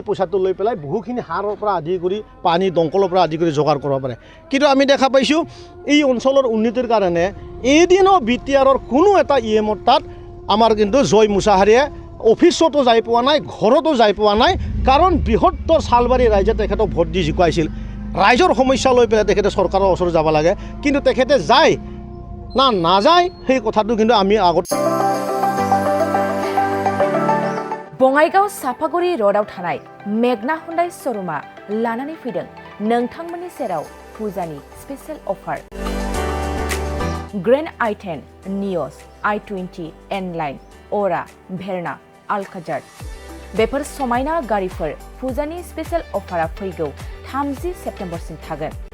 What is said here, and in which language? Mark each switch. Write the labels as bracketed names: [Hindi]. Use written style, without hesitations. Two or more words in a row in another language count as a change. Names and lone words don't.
[Assamese] পইচাটো লৈ পেলাই বহুখিনি সাৰৰ পৰা আদি কৰি পানী দমকলৰ পৰা আদি কৰি যোগাৰ কৰিব পাৰে কিন্তু আমি দেখা পাইছোঁ এই অঞ্চলৰ উন্নতিৰ কাৰণে এদিনো BTR কোনো এটা EMৰ তাত আমাৰ কিন্তু জয় মুছাহাৰীয়ে অফিচতো যাই পোৱা নাই ঘৰতো যাই পোৱা নাই কাৰণ বৃহত্তৰ চালবাৰী ৰাইজে তেখেতক ভোট দি জিকাইছিল ৰাইজৰ সমস্যা লৈ পেলাই তেখেতে চৰকাৰৰ ওচৰত যাব লাগে কিন্তু তেখেতে যায় না নাযায় সেই কথাটো কিন্তু আমি আগত [Bodo] बङाइगाव साफागुरि र'डआव थानाय मेगना हुन्डाइ श'रुमा लानानै फैदों नोंथांमोननि सेराव फुजानि स्पेशेल अफार ग्रेन्ड i10 नियस i20 N-लाइन अरा भेरना आलकाजार बेफोर समायना गारिफोर फुजानि स्पेशेल अफारा फैगौ 30 सेप्टेम्बरसिम थागोन